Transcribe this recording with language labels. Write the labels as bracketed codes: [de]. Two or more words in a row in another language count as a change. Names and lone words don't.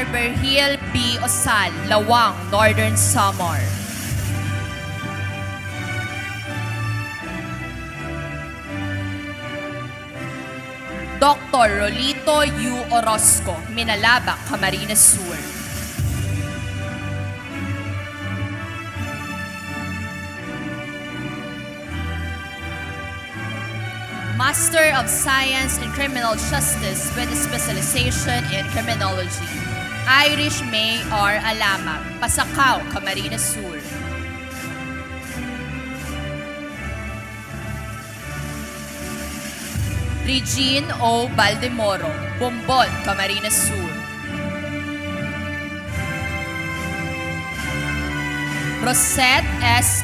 [en] Berhil B. Osal, Lawang, Northern Samar. Dr. Rolito U. Orozco, Minalaba, Camarines Sur. Master of Science in Criminal Justice with specialization in criminology. Irish May R. Alama, Pasacao, Camarines Sur. Regine O. Baldemoro, Bombon, Camarines Sur. Rosette S.